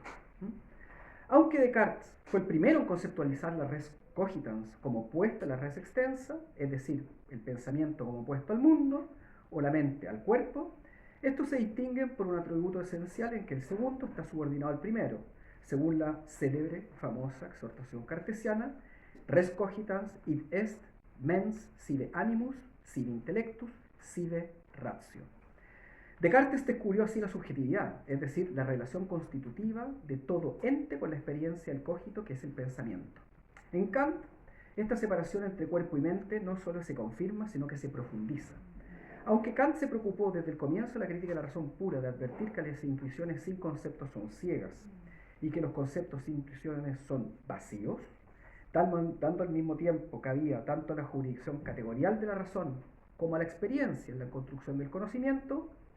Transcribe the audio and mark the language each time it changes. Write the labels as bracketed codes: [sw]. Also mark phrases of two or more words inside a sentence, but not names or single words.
[es] Aunque Descartes fue el primero en conceptualizar la [la] res cogitans [es] como opuesta a la [la] res extensa, [es] es decir, el pensamiento como opuesto al mundo, o la mente al cuerpo, estos se distinguen por un atributo esencial en que el segundo está subordinado al primero, según la célebre, famosa exhortación cartesiana, [la] res cogitans id est mens sive animus, sive intellectus, sive ratio. [es] Descartes descubrió así la subjetividad, es decir, la relación constitutiva de todo ente con la experiencia del cogito, que es el pensamiento. En Kant, esta separación entre cuerpo y mente no solo se confirma, sino que se profundiza. Aunque Kant se preocupó desde el comienzo de la crítica de la razón pura de advertir que las intuiciones sin conceptos son ciegas y que los conceptos sin intuiciones son vacíos, dando al mismo tiempo cabida tanto a la jurisdicción categorial de la razón como a la experiencia en la construcción del conocimiento,